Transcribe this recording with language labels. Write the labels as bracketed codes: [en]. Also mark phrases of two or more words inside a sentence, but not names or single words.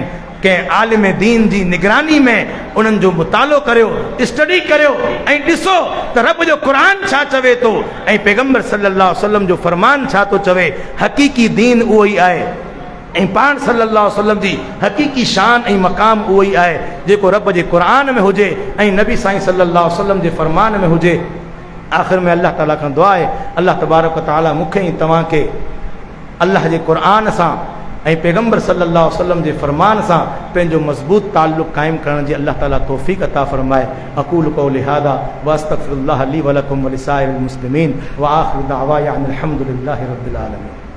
[sd] कंहिं आलिम दीन जी निगरानी में उन्हनि जो मुतालो करियो, स्टडी करियो ऐं ॾिसो त रब जो क़ुरान छा चवे थो ऐं पैगंबर [ar] صلى الله عليه وسلم [sd] जो फ़रमान छा थो चवे। हक़ीक़ी दीन उहो ई आहे ऐं पाण [ar] صلى الله عليه وسلم [sd] जी हक़ीक़ी शान ऐं मक़ाम उहो ई आहे जेको रब जे क़ुरान में हुजे ऐं नबी साईं [ar] صلى الله عليه وسلم [sd] जे फ़रमान में हुजे। आख़िर में अल्लाह ताला खां दुआ आहे, [ar] الله تبارك وتعالى [sd] मूंखे ऐं तव्हांखे अल्लाह जे क़ुरान सां ऐं पैगंबर [ar] صلى الله عليه وسلم [sd] जे फ़रमान सां पंहिंजो मज़बूत ताल्लुक़ क़ाइमु करण जी अल्लाह ताला तौफ़ीक़ अता फ़रमाए। [ar] أقول قولي هذا وأستغفر الله لي ولكم ولسائر المسلمين وآخر دعوانا أن الحمد لله رب العالمين.